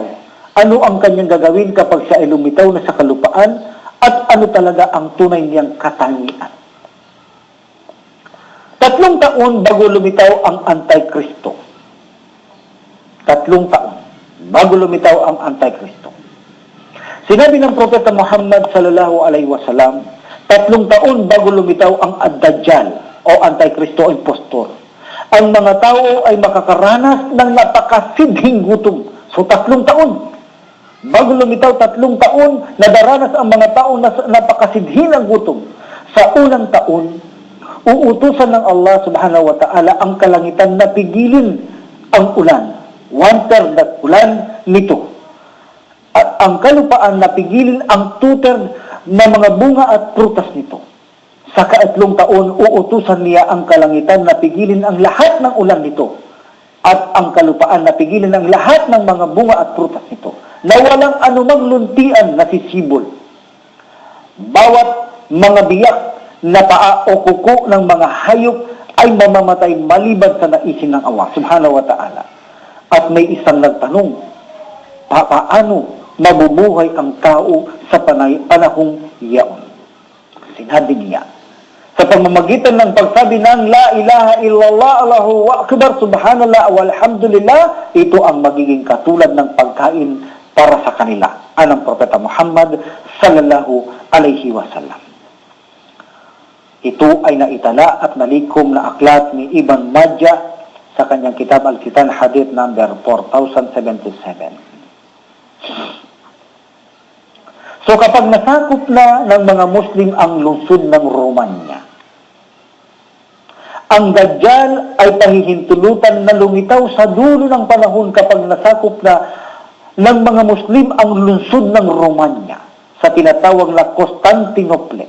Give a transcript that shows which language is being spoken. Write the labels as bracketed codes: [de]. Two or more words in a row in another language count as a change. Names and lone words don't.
[tl] Ano ang kanyang gagawin kapag siya ay lumitaw na sa kalupaan? At ano talaga ang tunay niyang katangian? 3 taon bago lumitaw ang Antikristo. 3 taon bago lumitaw ang Antikristo. Sinabi ng Propeta Muhammad [ar] صلى الله عليه وسلم, [tl] 3 taon bago lumitaw ang Ad-Dajjal o Antikristo o impostor. Ang mga tao ay makakaranas ng napakasidhing gutom. So 3 taon. Bago lumitaw 3 taon, nadaranas ang mga tao na napakasidhi ng gutom. Sa unang taon, uutusan ng [ar] الله سبحانه وتعالى [tl] ang kalangitan na pigilin ang ulan. 1/3 ng ulan nito. At ang kalupaan na pigilin ang 2/3 na mga bunga at prutas nito. Sa 3 taon, uutusan niya ang kalangitan na pigilin ang lahat ng ulan nito. At ang kalupaan na pigilin ang lahat ng mga bunga at prutas nito. Na walang anumang luntian na sisibol. Bawat mga biyak na paa o kuko ng mga hayop ay mamamatay maliban sa naisin ng [ar] الله سبحانه وتعالى. [tl] At may isang nagtanong, paano mabubuhay ang tao sa panahong iyaon? Sinabi niya, sa pamamagitan ng pagsabi ng [ar] لا إله إلا الله، الله أكبر، سبحان الله، والحمد لله, [tl] ito ang magiging katulad ng pagkain para sa kanila. Anong Propeta Muhammad [ar] صلى الله عليه وسلم. [tl] Ito ay naitala at nalikom na aklat ni Ibn Majah sa kanyang kitab Al-Fitan Hadith number 4077. So kapag nasakop na ng mga Muslim ang lungsod ng Romanya, ang Dajjal ay pahihintulutan na lumitaw sa dulo ng panahon kapag nasakop na ng mga Muslim ang lungsod ng Romanya sa tinatawag na Constantinople.